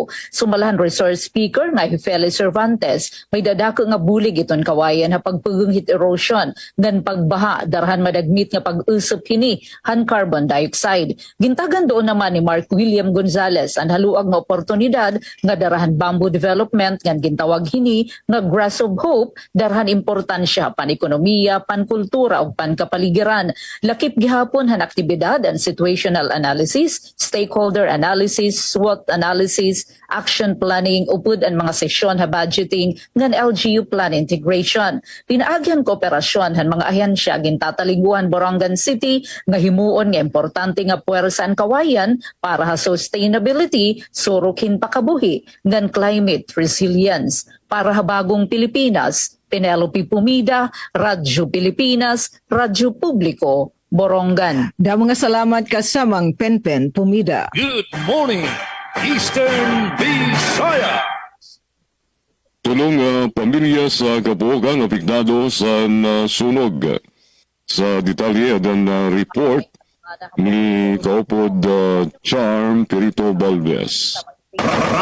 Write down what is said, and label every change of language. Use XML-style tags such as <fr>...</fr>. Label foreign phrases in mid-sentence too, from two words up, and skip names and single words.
<war>Sumalahan</war> <en>resource speaker</en> <war>nga Feli Cervantes, may dadako nga bulig iton kawayan ha pagpugong</war> <en>heat erosion</en> <war>ngan pagbaha darhan madagmit nga pag-usop hini han</war> <en>carbon dioxide.</en> <war>Gintagan doon naman ni Mark William Gonzales ang haluag nga oportunidad nga darahan</war> <en>bamboo development</en> <war>ngan gintawag hini nga Grass of Hope darhan importansya pan-ekonomiya, pan-kultura ug pan-kapaligiran. Lakip gihapon han aktibidad and</war> <en>situational analysis, stakeholder analysis, SWOT analysis, action planning</en> <war>upod ang mga sesyon ha budgeting ngan</war> <en>LGU plan integration.</en> <war>Pinaagyan kooperasyon han mga ahensya gintataliguan Borongan City nga himuon nga importante nga puwersa ang kawayan para ha sustainability, surukin pakabuhi ngan</war> <en>climate resilience.</en> <war>Para ha bagong Pilipinas, Penelope Pumida, Radyo Pilipinas, Radyo Publiko, Borongan. Da mga salamat kasamang Penpen Pumida.</war> <en>Good morning, Eastern Visayas.</en> <war>Tulong pamilya sa kabuokan apektado sa sunog. Sa detalye dan report ni Kaupod Charm Perito Balves.</war>